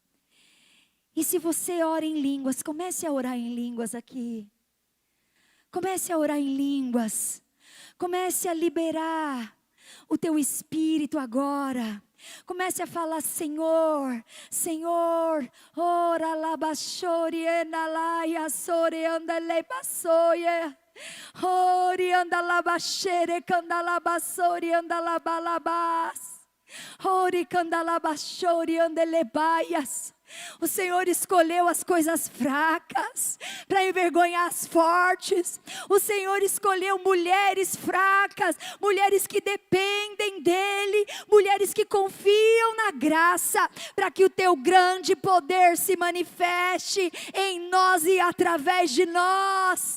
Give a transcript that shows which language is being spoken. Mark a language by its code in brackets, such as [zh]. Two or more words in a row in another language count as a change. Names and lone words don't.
[pt] E se você ora em línguas, comece a orar em línguas aqui. Comece a orar em línguas. Comece a liberar o teu espírito agora. Comece a falar: Senhor, Senhor, ora labachori enalaia sori andale basoye. Ori andalabachere candalabasori andalabalabas. Ori candalabachori andelebaias. O Senhor escolheu as coisas fracas para envergonhar as fortes. O Senhor escolheu mulheres fracas, mulheres que dependem dEle, mulheres que confiam na graça, para que o teu grande poder se manifeste em nós e através de nós.